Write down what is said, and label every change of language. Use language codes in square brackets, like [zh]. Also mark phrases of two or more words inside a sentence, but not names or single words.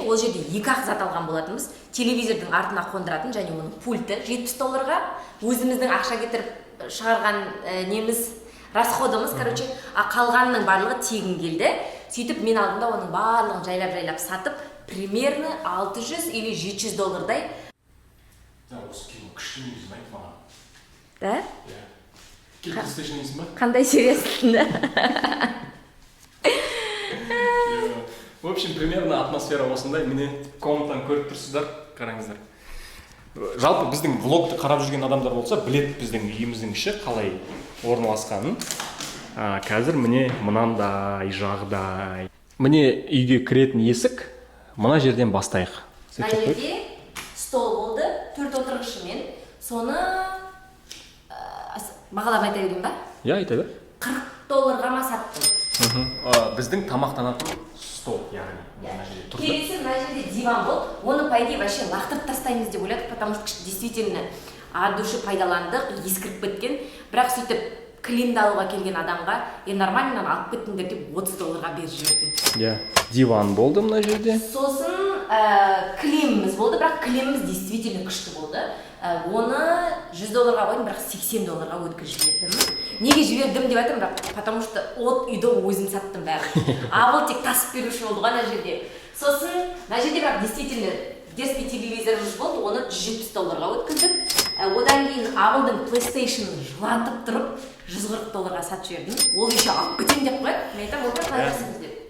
[kk] Ол жерде 2-ақ зат алған болатынбыз. Телевизордың артына қондыратын және оның пульті $70, өзіміздің ақша кетіріп шығарған неміз, расходымыз, қалғанның барлығы тегін келді. Сөйтіп мен алдымда оның барлығын жайлап сатып, [ru] примерно $600 или $700. [kk] Осы кейін күшті негізін айтып маған. Да? PlayStation дейсің ба? Қандай сериясың да? [ru] В общем, примерно [kk] атмосфера осындай. Міне комнатаны көріп тұрсыздар, қараңыздар. Жалпы біздің влогты қарап жүрген адамдар болса, білет біздің үйіміздің іші қалай орналасқанын. Қазір міне мынандай жағдай. Міне үйге кіретін есік, мына жерден бастайық. Мына жерде стол болды, 4 отырғышымен. Соны бағалап айта берейін ба? Иә, айта бер. $40 ма саттым. Біздің тамақтанатын стол, яғни. Келесі мына жерде диван болды. Оны [ru] по идее вообще [kk] лақтырып тастаймыз деп ойладық, [ru] потому что действительно от души [kk] пайдаландық, ескіріп кеткен. Бірақ сөйтіп кілемді алуға келген адамға, нормально алып кеттіңдер деп $30 беріп жібердім. Иә, диван болды мына жерде. Сосын кілеміміз болды, бірақ кілеміміз действительно күшті болды. Оны $100 қойдым, бірақ $80 өткізіп жібердім. Неге жібердім деп айтамын, бірақ [ru] потому что от [kk] үйді өзім саттым бәрін. Абыл тек тасып беруші болды ана жерде. Сосын мына жерде бірақ [ru] действительно детский [kk] телевизорымыз болды, оны $170 өткіздік. Одан кейін Абылдың PlayStation-ын жылатып тұрып $140 сатып жібердім. Ол еще алып кетем деп қояды. Мен айтамын, олар қалайсыңыз деп.